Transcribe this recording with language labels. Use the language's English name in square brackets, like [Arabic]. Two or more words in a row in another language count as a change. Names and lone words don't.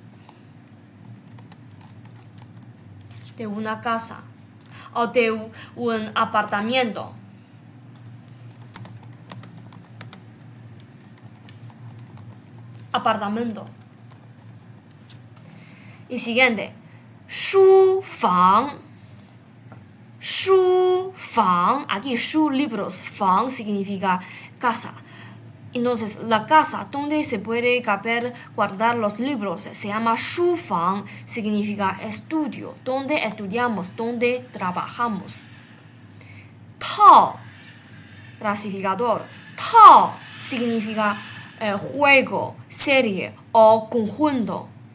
[Spanish] De una casa o de un apartamento. Y siguiente, 书房. Aquí 书 libros, 房 significa casa. Entonces la casa donde se puede guardar los libros se llama 书房, significa estudio, donde estudiamos, donde trabajamos. 套 clasificador, 套 significa juego, serie o conjunto.